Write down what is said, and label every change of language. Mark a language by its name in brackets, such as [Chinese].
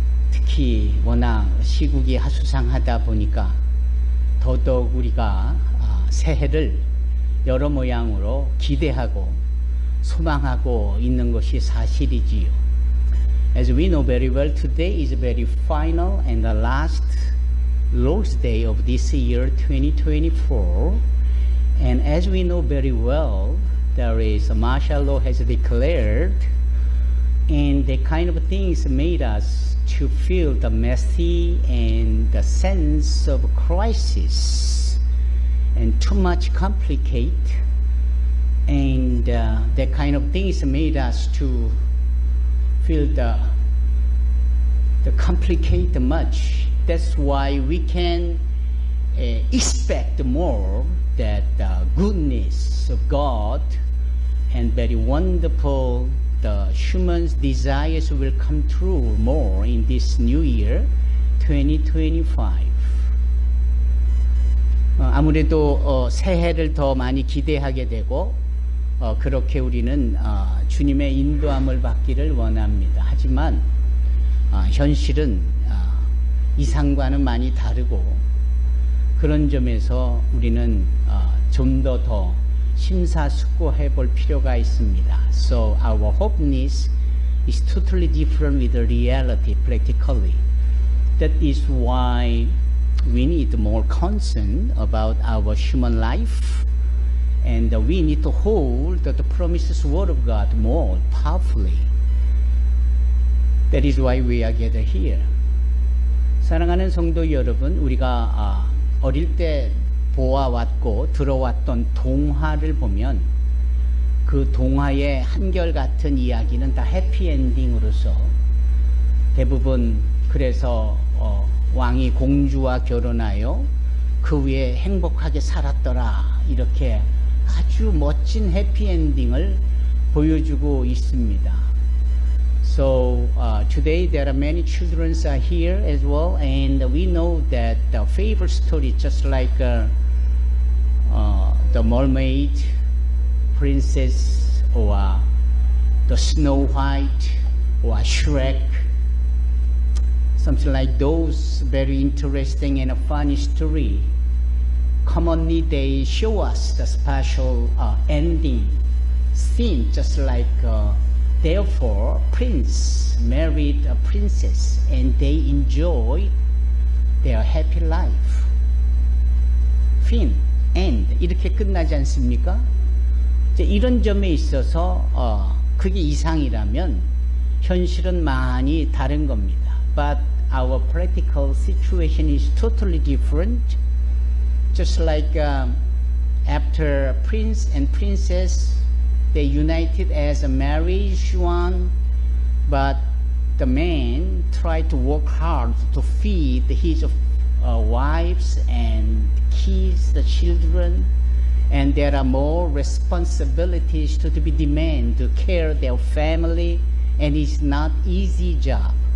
[Korean] 특히 워낙 시국이 하수상하다 보니까 더더욱 우리가 새해를 여러 모양으로 기대하고 소망하고 있는 것이 사실이지요. [English] As we know very well, today is the very final and the last Lord's Day of this year 2024. And as we know very well, there is martial law has declared, and the kind of things made us to feel the messy and the sense of crisis and too much complicate, and that kind of things made us to feel the complicate much. That's why we can expect more that the goodness of God and very wonderful the human's desires will come true more in this new year 2025. [Korean] 아무래도 새해를 더 많이 기대하게 되고 그렇게 우리는 주님의 인도함을 받기를 원합니다. 하지만 현실은 이상과는 많이 다르고 그런 점에서 우리는 좀 더 심사숙고해 볼 필요가 있습니다. [English] So our hopefulness is totally different with the reality practically. That is why we need more concern about our human life, and we need to hold the promises word of God more powerfully. That is why we are gathered here. [Korean] 사랑하는 성도 여러분, 우리가 어릴 때 보아왔고 들어왔던 동화를 보면 그 동화의 한결같은 이야기는 다 해피엔딩으로서 대부분 그래서 왕이 공주와 결혼하여 그 위에 행복하게 살았더라 이렇게 아주 멋진 해피엔딩을 보여주고 있습니다. [English] So today there are many children are here as well, and we know that the favorite story, just like the Mermaid, Princess, or the Snow White, or Shrek, something like those very interesting and a funny story. Commonly they show us the special ending scene, just like therefore prince married a princess and they enjoyed their happy life. [Korean] Fin, end 이렇게 끝나지 않습니까? 이제 이런 점에 있어서 그게 이상이라면 현실은 많이 다른 겁니다. [English] But our practical situation is totally different. Just like after prince and princess, they united as a marriage one, but the man tried to work hard to feed his wives and kids, the children, and there are more responsibilities to be demanded to care their family, and it's not easy job.